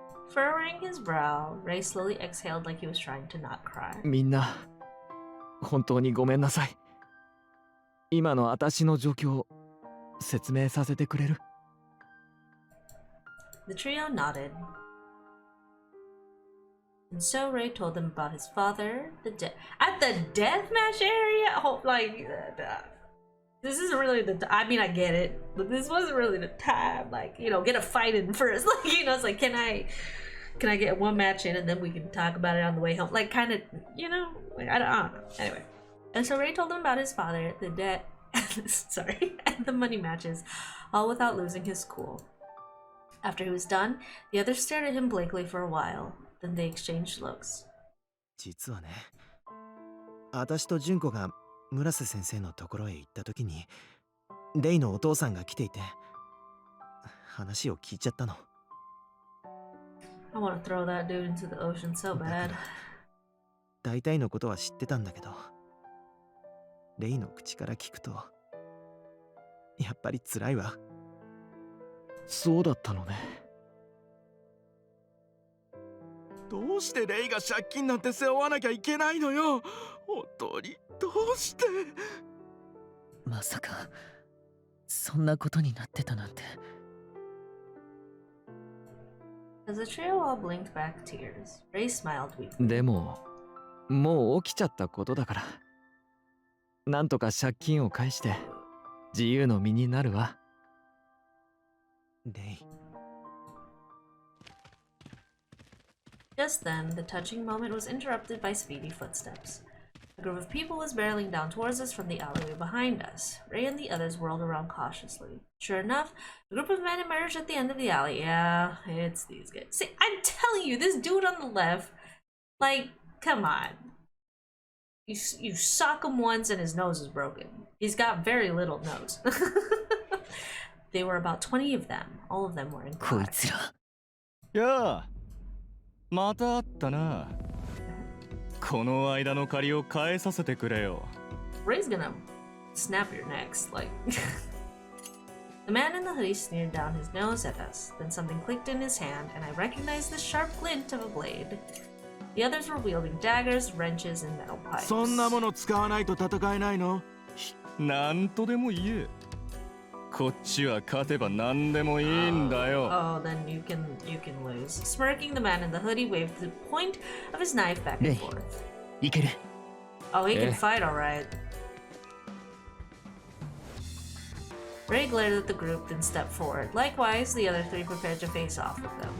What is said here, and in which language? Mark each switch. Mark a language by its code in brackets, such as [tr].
[en] Furrowing his brow, Ray slowly exhaled like he was trying to not cry. [ja] みんな、本当にごめんなさい。今の私の状況、説明させてくれる？ [en] The trio nodded. And so Ray told them about his father, at the deathmatch area? Oh, like, this isn't really I mean, I get it, but this wasn't really the time. Like, you know, get a fight in first. Like, you know, it's like, can I get one match in and then we can talk about it on the way home? Like, kind of, you know, like, I don't know. Anyway. And so Ray told him about his father, the debt, sorry, and the money matches, all without losing his cool. After he was done, the others stared at him blankly for a while. Then they exchanged looks. [ja] 実はね、私と純子が村瀬先生のところへ行った時に、レイのお父さんが来ていて、話を聞いちゃったの。 [en] I want to throw that dude into the ocean so bad. [ja] 大体のことは知ってたんだけど、レイの口から聞くと、やっぱり辛いわ。そうだったのね。どうしてレイが借金なんて背負わなきゃいけないのよ。本当にどうして。まさかそんなことになってたなんて。 [en] As the trio all blinked back tears, Ray smiled weakly. [ja] でも、もう起きちゃったことだから。なんとか借金を返して自由の身になるわ。レイ。 [en] Just then, the touching moment was interrupted by speedy footsteps. A group of people was barreling down towards us from the alleyway behind us. Ray and the others whirled around cautiously. Sure enough, a group of men emerged at the end of the alley. Yeah, it's these guys. See, I'm telling you, this dude on the left, like, come on. You sock him once and his nose is broken. He's got very little nose. There were about 20 of them. All of them were in black. [ja] こいつら。やあ、また会ったな。この間の借りを返させてくれよ。 [en] Ray's gonna snap your necks, like. The man in the hoodie sneered down his nose at us. Then something clicked in his hand, and I recognized the sharp glint of a blade. The others were wielding daggers, wrenches, and metal pipes. [ja] そんなもの使わないと戦えないの？なんとでも言え。こっちは勝てば何でもいいんだよ。 [en] Oh, then you can lose. Smirking, the man in the hoodie waved the point of his knife back and forth. [ja] いける。 [en] Oh, he can fight, all right. Ray glared at the group, then stepped forward. Likewise, the other three prepared to face off with them.